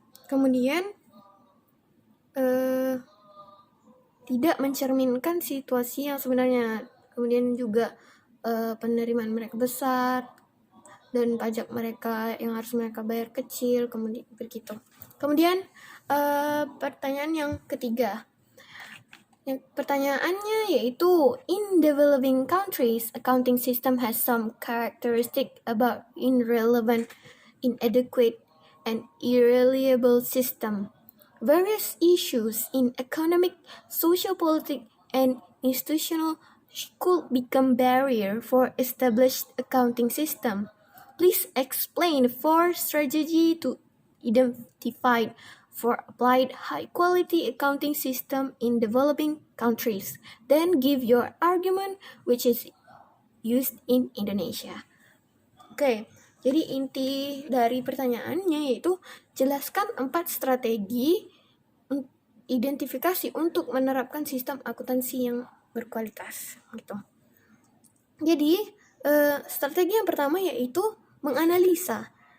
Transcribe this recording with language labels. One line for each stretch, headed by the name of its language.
Indonesian: Kemudian tidak mencerminkan situasi yang sebenarnya. Kemudian juga penerimaan mereka besar dan pajak mereka yang harus mereka bayar kecil, kemudian begitu. Kemudian pertanyaan yang ketiga. Pertanyaannya yaitu,
English: in developing countries, accounting system has some characteristic about irrelevant, inadequate, and irreliable system. Various issues in economic, social, political, and institutional could become barrier for established accounting system. Please explain 4 strategy to identify for applied high-quality accounting system in developing countries. Then give your argument which is used in Indonesia.
Indonesian: Oke, jadi inti dari pertanyaannya yaitu jelaskan 4 strategi identifikasi untuk menerapkan sistem akuntansi yang berkualitas. Gitu. Jadi strategi yang pertama yaitu menganalisa.